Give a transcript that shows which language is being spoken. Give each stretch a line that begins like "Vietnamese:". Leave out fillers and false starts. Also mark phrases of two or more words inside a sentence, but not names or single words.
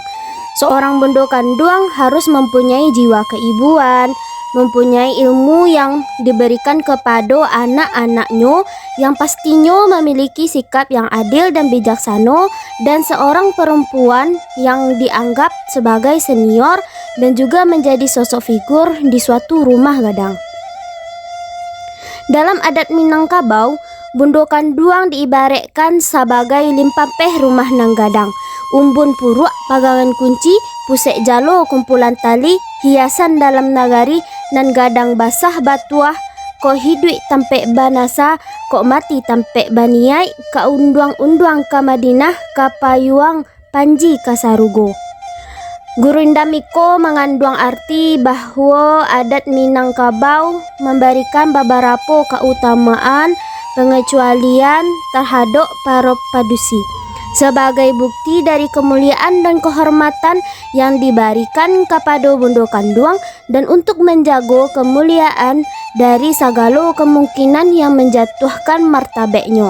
Indonesian: Seorang Bundo Kanduang harus mempunyai jiwa keibuan, mempunyai ilmu yang diberikan kepada anak-anaknya yang pastinya memiliki sikap yang adil dan bijaksana, dan seorang perempuan yang dianggap sebagai senior dan juga menjadi sosok figur di suatu rumah gadang. Dalam adat Minangkabau, Bundo Kanduang diibaratkan sebagai
Minangkabau: limpapeh rumah nang gadang, umbun puruk pagangan kunci, pusek jalo kumpulan tali, hiasan dalam nagari, nan gadang basah batuah, ko hidup tampek banasa, ko mati tampek baniai, ka unduang-unduang ka Madinah, ka payuang panji ka Sarugo.
Indonesian: Gurindamiko mengandung arti bahwa adat Minangkabau memberikan beberapa keutamaan pengecualian terhadap para padusi sebagai bukti dari kemuliaan dan kehormatan yang diberikan kepada Bundo Kanduang, dan untuk menjaga kemuliaan dari segala kemungkinan yang menjatuhkan martabatnya.